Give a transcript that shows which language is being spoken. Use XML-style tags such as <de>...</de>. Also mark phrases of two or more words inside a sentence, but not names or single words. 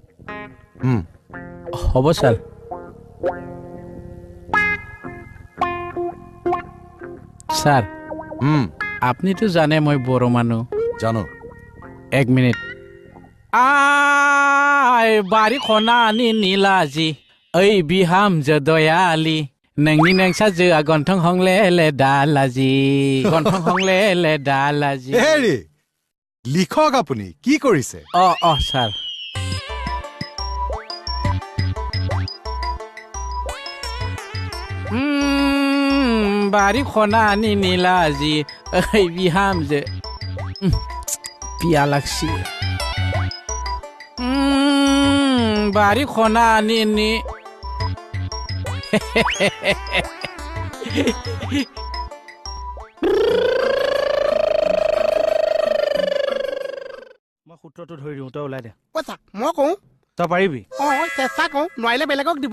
<as>হ'ব ছাৰ ছাৰ আপনিতো জানে মই বড়ো মানুহ জানো</as> <brx>1 মিনিট আই बारी खना आनि नीलाजि ओइ बिहामजो दयाली नोंनि नोंसाजोआ गन्थं हंलेले दालाजि गन्थं हंलेले दालाजि</brx> <as>হেৰি লিখক আপুনি কি কৰিছে অ ছাৰ</as> <brx>बारी खना आनि नीलाजि ओइ बिहामजो पिया लागसि बारी खना आनि नि</brx> <as>মই সূত্ৰটো ধৰি দিওঁ তই ওলাই দে কৈছা মই কওঁ তই পাৰিবি চেষ্টা কওঁ নোৱাৰিলে বেলেগক দিব</as>